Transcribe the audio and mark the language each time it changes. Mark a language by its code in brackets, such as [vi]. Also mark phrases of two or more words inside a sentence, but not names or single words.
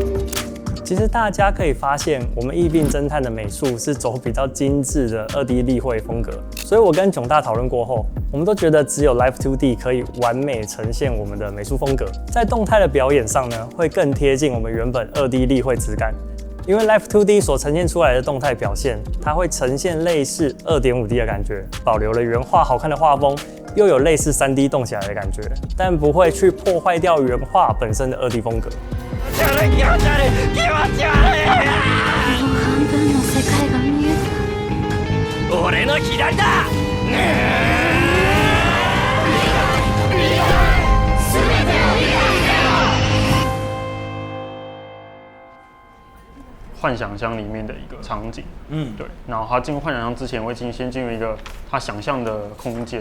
[zh] 其实大家可以发现，我们疫病侦探的美术是走比较精致的2D 立绘风格，所以我跟囧大讨论过后，我们都觉得只有 Live 2D 可以完美呈现我们的美术风格，在动态的表演上呢，会更贴近我们原本2D 立绘质感。因为 Live 2D 所呈现出来的动态表现，它会呈现类似 2.5D 的感觉，保留了原画好看的画风， 又有类似3D 动起来的感觉，但不会去破坏掉原画本身的2D 风格。 [ja] この半分の世界が見えた。俺の左だ。 [zh] 幻想乡里面的一个场景，对。然后他进入幻想乡之前，会先进入一个他想象的空间，